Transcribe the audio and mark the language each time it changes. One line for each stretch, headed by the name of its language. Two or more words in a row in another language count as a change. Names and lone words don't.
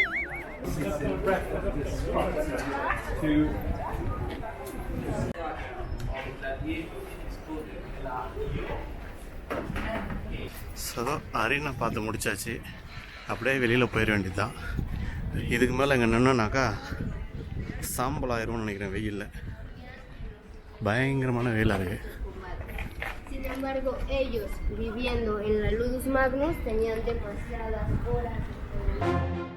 Tamil: ஸோ அரினா பார்த்து முடிச்சாச்சு. அப்படியே வெளியில் போயிட வேண்டியது தான். இதுக்கு மேலே இங்கே நின்னோன்னாக்கா சாம்பல் ஆயிரும்னு நினைக்கிறேன் வெயிலில். பயங்கரமான வெயிலாக இருக்குது.
Spanish: Sin embargo, ellos, viviendo en la Ludus Magnus, tenían demasiadas horas.